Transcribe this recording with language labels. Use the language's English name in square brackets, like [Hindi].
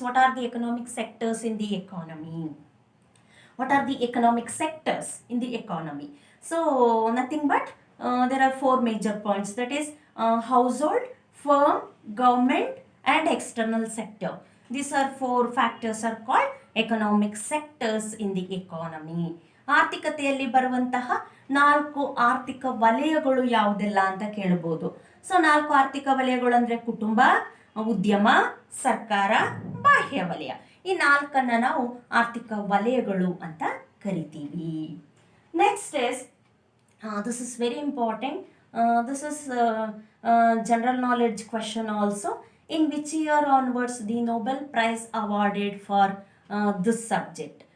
[English] What are the economic sectors in the economy? What are the economic sectors in the economy? So nothing but there are 4 major points, that is household, firm, government and external sector. These are 4 factors are called economic sectors in the economy. [Kannada] ಆರ್ಥಿಕತೆಯಲ್ಲಿ ಬರುವಂತಹ 4 ಆರ್ಥಿಕ ವಲಯಗಳು ಯಾವುದೆಲ್ಲ ಅಂತ ಕೇಳಬಹುದು. So 4 ಆರ್ಥಿಕ ವಲಯಗಳು ಅಂದರೆ ಕುಟುಂಬ, ಉದ್ಯಮ, ಸರ್ಕಾರ, ಬಾಹ್ಯ ವಲಯ. ಈ 4 ನಾವು ಆರ್ಥಿಕ ವಲಯಗಳು ಅಂತ ಕರಿತೀವಿ. [English] Next is this is very important. This is general knowledge question also. In which year onwards the Nobel Prize awarded for this subject?